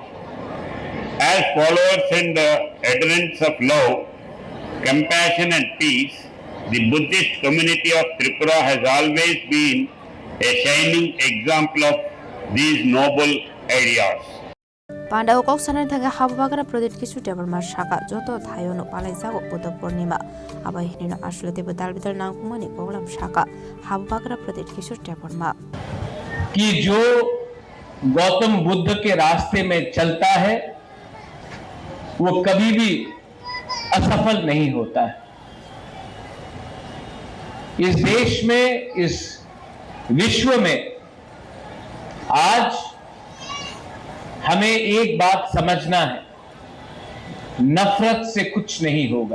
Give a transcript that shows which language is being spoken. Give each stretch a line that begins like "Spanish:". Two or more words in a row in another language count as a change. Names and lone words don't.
English: As followers and adherents of love, compassion and peace, the Buddhist community of Tripura has always been a shining example of these noble ideas.
Kok Borok: Panda Kok Sanar Tanga Habagara Project Kisu Development Shaka Joto Thayono Palaisago Buddha Purnima Abahinino Ashlete Badalbitar Nangkumani Program Shaka Habagara Project Kisu Development
Hindi: कि जो गौतम बुद्ध के रास्ते में चलता है वो कभी भी असफल नहीं होता है। इस देश में, इस विश्व में आज हमें एक बात समझना है, नफरत से कुछ नहीं होगा।